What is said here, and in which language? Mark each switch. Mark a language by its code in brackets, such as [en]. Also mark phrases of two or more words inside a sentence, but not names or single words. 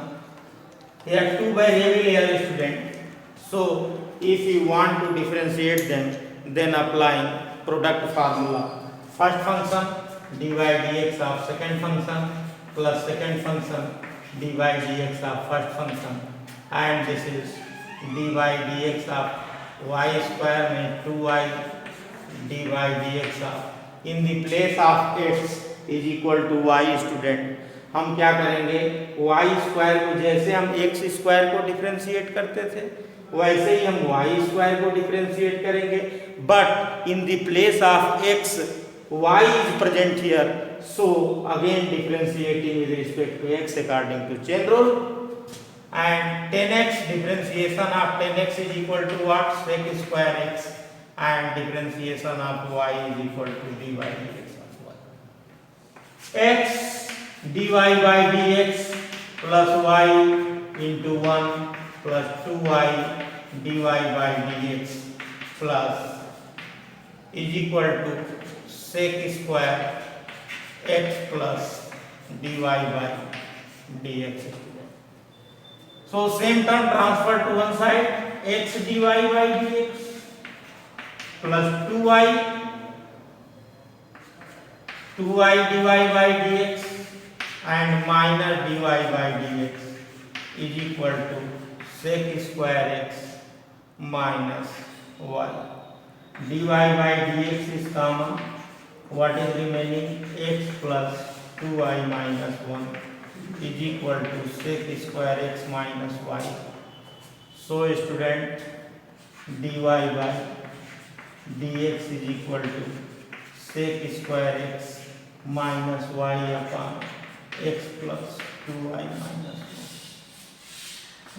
[en] Here two variables here, student. So if you want to differentiate them, then applying product formula. First function dy dx of second function plus second function dy dx of first function, and this is dy dx of y square means 2y dy dx of, in the place of x is equal to y, student. [hi] हम क्या करेंगे, [en] y square [hi] को जैसे हम [en] x square [hi] को डिफरेंशिएट करते थे वैसे ही हम [en] y square [hi] को डिफरेंशिएट करेंगे, [en] but in the place of x y is present here, so again differentiating with respect to x according to chain rule, and 10x differentiation of 10x is equal to what, sec square x, and differentiation of y is equal to dy dx of y. x dy by dx plus y into 1 plus 2y dy by dx plus is equal to sec square x plus dy by dx student. So same term transfer to one side, x dy by dx plus 2y dy by dx and minus dy by dx is equal to sec square x minus y. dy by dx is common. What is remaining? X plus 2y minus 1 is equal to sec square x minus y. So student, dy by dx is equal to sec square x minus y upon x plus 2y minus 1.